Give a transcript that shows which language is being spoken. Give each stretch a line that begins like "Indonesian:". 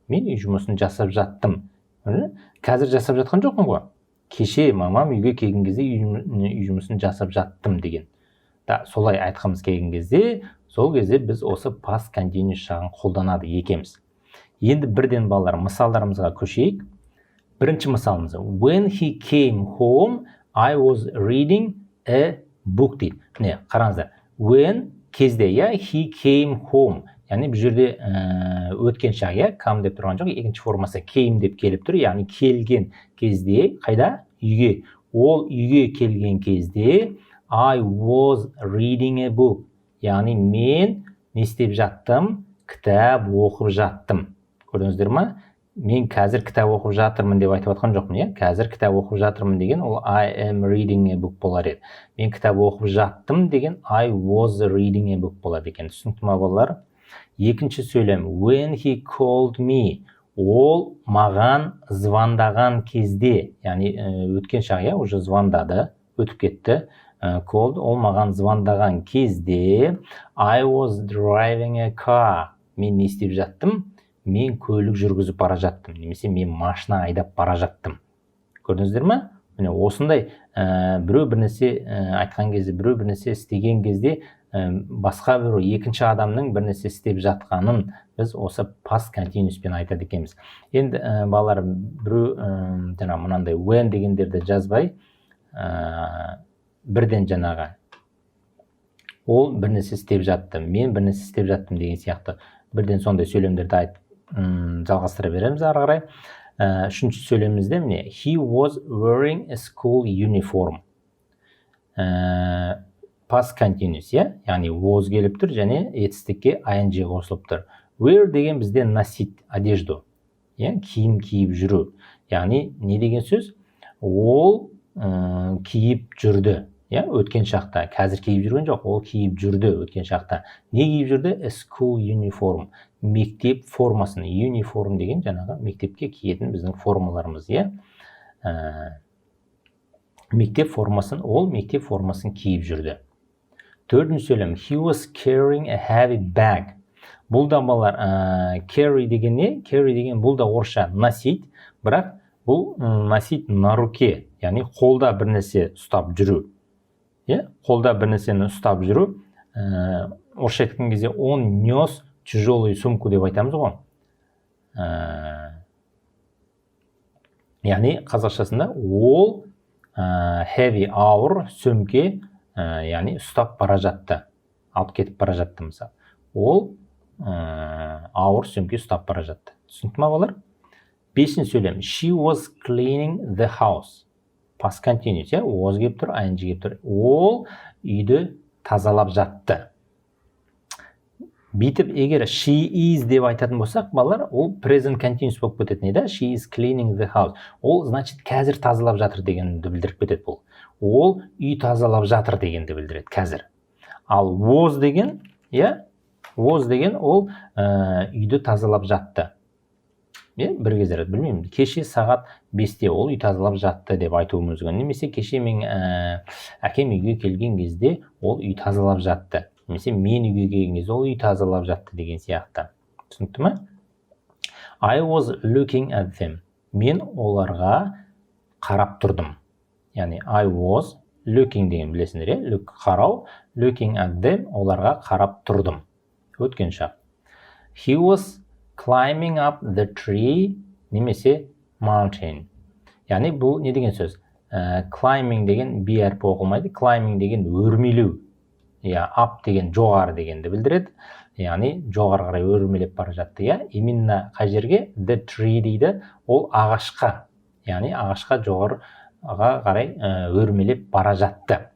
Kazakh: Мен үй жұмысын жасап жаттым. Қазір жасап жатқан жоқпын ғой. Кеше мамам үйге келген кезде үй жұмысын жасап жаттым деген. Солай айтқымыз келген кезде, сол кезде біз осы past continuous жағын қолданады екенбіз. Енді бірден балалар мысалдарымызға көшейік. Бірінші мысалымыз.
English: When he came home, I was reading a book
Kazakh: дейді. Міне, қараңыздар.
English: When
Kazakh: кезде,
English: he came home.
Kazakh: Яғни бұл жерде өткен шақ, come деп тұрған жоқ, екінші формасы came деп келіп тұр. Яғни келген кезде, қайда? Үйге. Ол үйге келген кезде
English: I was reading a book.
Kazakh: Яғни мен не істеп жаттым? Кітап оқып жаттым. Көрдіңіздер ма? Мен қазір кітап оқып жатырмын деп айтып жатқан жоқпын, қазір кітап оқып жатырмын деген ол
English: I am reading a book
Kazakh: болар еді. Мен кітап оқып жаттым деген
English: I was reading a book
Kazakh: болады екен. Түсінікті ма балалар? Екінші сөйлем.
English: When he called me,
Kazakh: ол маған звондаған кезде, яғни өткен шақ, уже звондады, өтіп кетті. Called, ол маған звондаған кезде
English: I was driving a car.
Kazakh: Мен не істеп жаттым? Мен көлік жүргізіп бара жаттым, немесе мен машина айдап бара жаттым. Көрдіңіздер ме? Міне осындай біреу бір нәрсе айтқан кезде, біреу бір нәрсе істеген кезде басқа біреу екінші адамның бір нәрсе істеп жатқанын біз осы past continuouспен айтады екенбіз. Енді балалар біреу жаңа мынандай when дегендерді жазбай, бірден жаңағы ол бір нәрсе істеп жатты, мен бір нәрсе істеп жаттым деген сияқты бірден сондай сөйлемдерді айтып жалғастыра береміз ары қарай. Үшінші сөйлемімізде міне
English: he was wearing a school uniform.
Kazakh: Past continuous, яғни was келіп тұр және етістікке ing қосылып тұр. Wear деген бізде
Russian: носить одежду,
Kazakh: киім киіп жүру. Яғни не деген сөз? Ол киіп жүрді. Өткен шақта, қазір киіп жүрген жоқ, ол киіп жүрді өткен шақта. Не киіп жүрді? A school uniform. Мектеп формасын. Uniform деген жаңағы мектепке киетін біздің формаларымыз, мектеп формасын, ол мектеп формасын киіп жүрді. Төртінші сөйлем,
English: he was carrying a heavy bag.
Kazakh: Бұл да балалар, carry деген не? Carry деген бұл да орысша носить, бірақ бұл
Russian: носить на руке,
Kazakh: яғни қолда бір нәрсе ұстап жүру. Қолда бір нәрсені ұстап жүру. Орысша айтқан кезде
Russian: он нес тяжелую сумку
Kazakh: деп айтамыз ғой. Яғни қазақшасында ол heavy ауыр сөмке, яғни ұстап бара жатты, алып кетіп бара жатты мысалы. Ол ауыр сөмке ұстап бара жатты. Түсінікті ме балалар? Бесінші сөйлем,
English: she was cleaning the house.
Kazakh: Past continuous, was келіп тұр, ing келіп тұр. Ол үйді тазалап жатты. Бейтіп, егер
English: she is
Kazakh: деп айтатын болсақ, балалар, ол present continuous болып кететін еді.
English: She is cleaning the house.
Kazakh: Ол, значит, қазір тазалап жатыр дегенді білдіріп кетеді бұл. Ол үй тазалап жатыр дегенді білдіреді қазір. Ал was деген, was деген ол үйді тазалап жатты. Бір кездері, білмеймін, кеше сағат 5-те ол үй тазалап жатты деп айтуымыз мүмкін. Немесе кеше мен әкем үйге келген кезде ол үй тазалап жатты. Немесе мен үйге келген кезде ол үй тазалап жатты деген сияқты. Түсінікті ме?
English: I was looking at them.
Kazakh: Мен оларға қарап тұрдым. Яғни
English: I was looking
Kazakh: деген білесіңдер, look қарау,
English: looking at them
Kazakh: оларға қарап тұрдым. Өткен шақ.
English: He was climbing up the tree, немесе mountain.
Kazakh: Яғни бұл не деген сөз? Climbing деген би әрпі оқылмайды, climbing деген өрмелеу. Up деген жоғары дегенді білдіреді. Яғни жоғары қарай өрмелеп бара жатты. Именно қай жерге? The tree дейді, ол ағашқа. Яғни ағашқа жоғарыға қарай өрмелеп бара жатты.